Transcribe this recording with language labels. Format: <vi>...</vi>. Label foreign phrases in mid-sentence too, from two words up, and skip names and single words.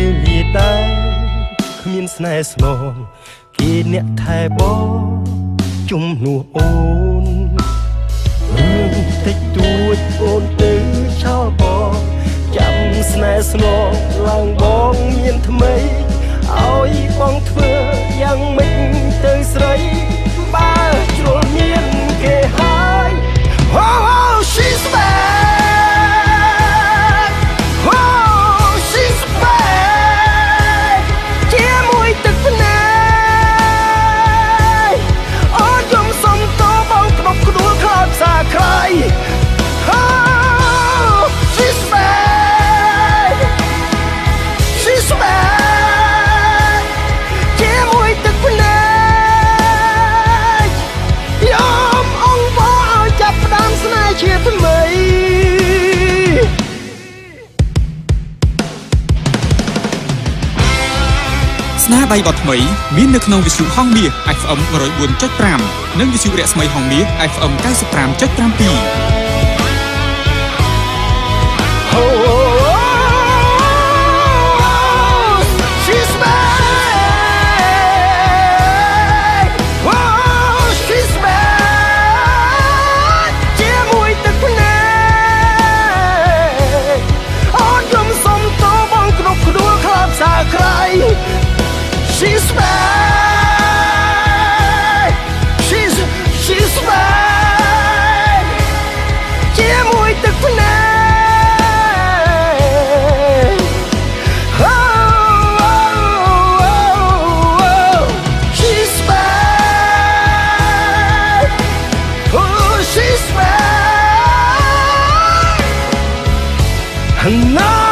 <km>លាដែរគ្មានស្នេហ៍ស្នងគេអ្នកថែបងជំនួសអូនរឿងតិចតួចអូនទៅចោលបងចាំស្នេហ៍ស្នងឡើងបងមានថ្មីឲ្យបងធ្វើយ៉ាងម៉េចទៅស្រីបើជ្រុលមានគេហើយ</km> <en>Oh she's back Oh she's back</en> <km>ជាមួយទឹកភ្នែកអូនយំសុំតបងក្តុកក្ដួលខ្លោចផ្សាក្រៃ</km> <en>Oh she's back She's back</en> <km>ជាមួយទឹកភ្នែកយំអង្វរឲ្យចាប់ផ្ដើមស្នេហ៍ជាថ្មី ស្នាដៃបទថ្មីមាននៅក្នុងវិទ្យុហង្សមាស FM 104.5 និងវិទ្យុរស្មីហង្សមាស FM 95.7</km> <en>Oh she's back Oh she's back</en> <km>ជាមួយទឹកភ្នែ កអូនយំសុំតបងក្តុកក្ដួលខ្លោចផ្សាក្រៃ She's</km> <en>back She's back</en> <km>ជាមួយទឹកភ្នែក</km> <en>Oh she's back Oh she's back No</en>